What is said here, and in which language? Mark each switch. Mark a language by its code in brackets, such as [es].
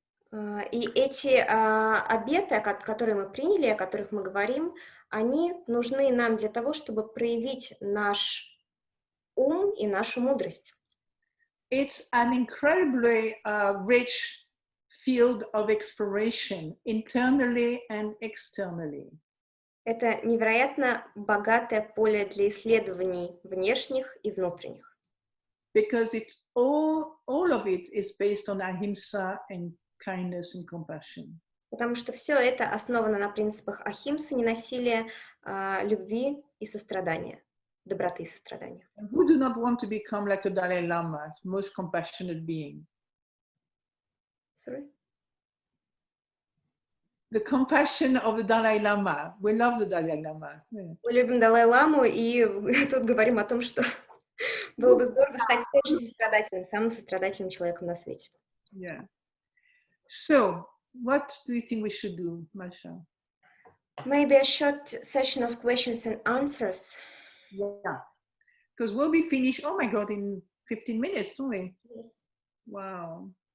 [ru] И эти обеты, которые мы приняли, о которых мы говорим, они нужны нам для того, чтобы проявить наш ум и нашу мудрость. [en] It's an incredibly rich field of exploration, internally and externally. [ru] Это невероятно богатое поле для исследований внешних и внутренних. [en] Because it's all of it is based on ahimsa and kindness and compassion. [ru] Потому что все это основано на принципах ахимсы, ненасилия, любви и сострадания, доброты и сострадания. [en] Who do not want to become like a Dalai Lama, most compassionate being? Sorry? The compassion of the Dalai Lama. We love the Dalai Lama. Yeah. [ru] Мы любим Далай-ламу, и тут говорим о том, что было бы здорово стать также сострадательным, самым сострадательным человеком на свете. [en] Yeah. So, what do you think we should do, Masha? Maybe a short session of questions and answers. Yeah. Because we'll be finished, oh my God, in 15 minutes, don't we? Yes. Wow.